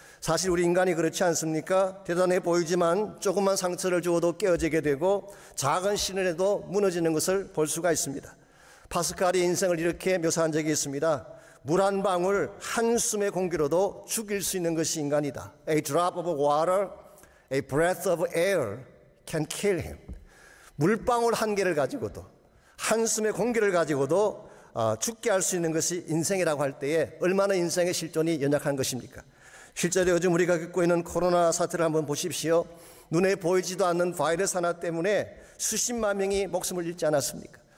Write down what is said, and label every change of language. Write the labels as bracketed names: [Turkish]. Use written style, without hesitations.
[Korean] 사실 우리 인간이 그렇지 않습니까? 대단해 보이지만 조금만 상처를 주어도 깨어지게 되고 작은 시련에도 무너지는 것을 볼 수가 있습니다. 파스칼이 인생을 이렇게 묘사한 적이 있습니다. 물 한 방울 한숨의 공기로도 죽일 수 있는 것이 인간이다. [English] A drop of water, a breath of air can kill him. [Korean] 물방울 한 개를 가지고도, 한숨의 공기를 가지고도 죽게 할 수 있는 것이 인생이라고 할 때에 얼마나 인생의 실존이 연약한 것입니까? 실제로 요즘 우리가 겪고 있는 코로나 사태를 한번 보십시오. 눈에 보이지도 않는 바이러스 하나 때문에 수십만 명이 목숨을 잃지 않았습니까?